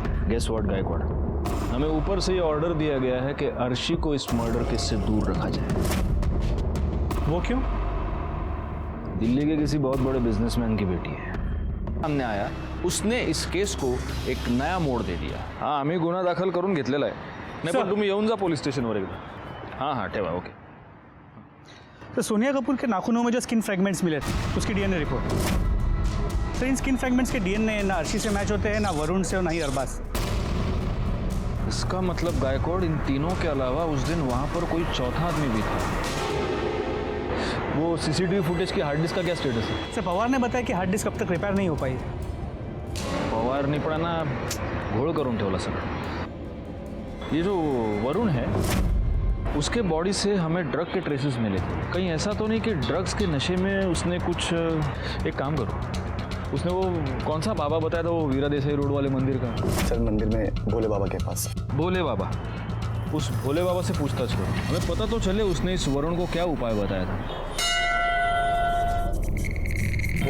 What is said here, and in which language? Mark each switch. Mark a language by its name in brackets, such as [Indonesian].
[English] guess what [Hindi] Gaekwad, हमें ऊपर से ये ऑर्डर दिया गया है कि अर्शी को इस मर्डर केस से दूर रखा जाए। वो क्यों? दिल्ली के किसी बहुत बड़े बिजनेसमैन की बेटी है, सामने आया, उसने इस केस को एक नया मोड दे दिया। [Marathi] हाँ, आम्ही गुन्हा दाखल करून घेतलेला आहे। नाही पण तुम्ही येऊन जा पोलीस स्टेशनवर एकदा। हाँ हाँ ठेवा, ओके। [Hindi] तो सोनिया कपूर के नाखूनों में जो स्किन फ्रैगमेंट्स मिले थे, उसकी डीएनए रिपोर्ट, तो इन स्किन फ्रैगमेंट्स के डीएनए ना अर्शी से मैच होते हैं, ना वरुण से और ना ही अरबाज। इसका मतलब गायकवाड़, इन तीनों के अलावा उस दिन वहां पर कोई चौथा आदमी भी था। वो सीसीटीवी फुटेज की हार्ड डिस्क का क्या स्टेटस है? सर पवार ने बताया कि हार्ड डिस्क अब तक रिपेयर नहीं हो पाई। [Marathi] पवारनी पण ना घोळ करून ठेवला सगळं। [Hindi] ये जो वरुण है उसके बॉडी से हमें ड्रग के ट्रेसेस मिले थे। कहीं ऐसा तो नहीं कि ड्रग्स के नशे में उसने कुछ, एक काम करो, उसने वो कौन सा बाबा बताया था, वो वीरा देसाई रोड वाले मंदिर का? सर मंदिर में भोले बाबा के पास। भोले बाबा, उस भोले बाबा से पूछताछ करो, हमें पता तो चले उसने इस वरुण को क्या उपाय बताया था।